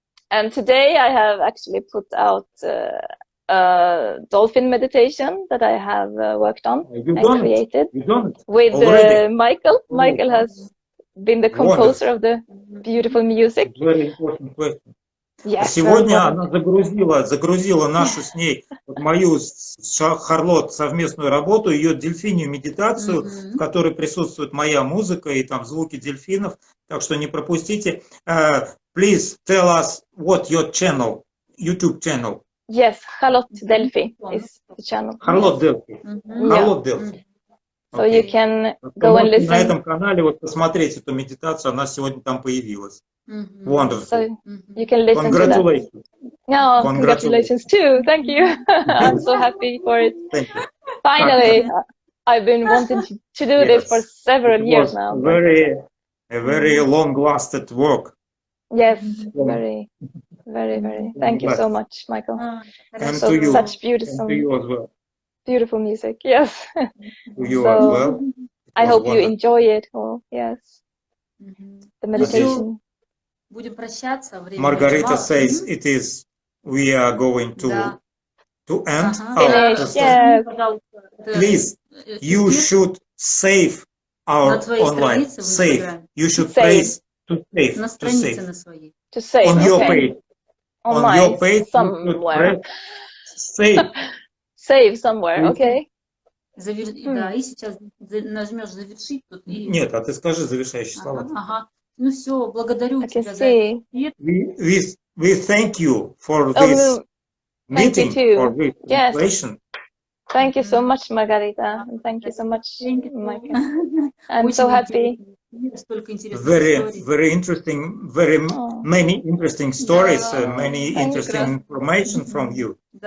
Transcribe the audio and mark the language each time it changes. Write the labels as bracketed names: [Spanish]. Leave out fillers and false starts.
[English] And today I have actually put out a dolphin meditation that I have worked on and created with Michael. Michael has been the composer of the beautiful music. Very important question. Yes, [Russian] сегодня она загрузила нашу с ней, мою с Харлот совместную работу, ее дельфинью медитацию, в которой присутствует моя музыка и там звуки дельфинов. Так что не пропустите. [English] Please tell us what your channel, YouTube channel. Yes, Харлотт Дельфи is the channel. [Russian] Харлотт Дельфи. Харлотт Дельфи. [English] So you can go and listen. [Russian] На этом канале вот посмотреть эту медитацию, она сегодня там появилась. [English] Wonderful. So you can listen Congratulations. to that. No, congratulations too. Thank you. I'm so happy for it. Thank you. Finally, I've been wanting to do this for several years now. A very long-lasted work. Yes, very. Thank you so much, Michael. And so to you. Such beautiful, and to you as well. Beautiful music. Yes. To you as well. I hope you enjoy it all. Yes. The meditation. [Russian] Будем прощаться. [English] Margarita says it is. We are going to end. Finish. Yes. Please, you should save our online. Save. You should praise to save. To save. On your page. On your page. Somewhere. Save. Save somewhere. Okay. [Russian] Да, и сейчас нажмешь завершить тут. Нет, а ты скажи завершающие слова. Ага. Ну все, благодарю тебя за это. [English] We thank you for this meeting, for this translation. Thank you so much, Margarita. Thank you so much, Michael. I'm so happy. Very interesting, many interesting stories, many interesting information from you.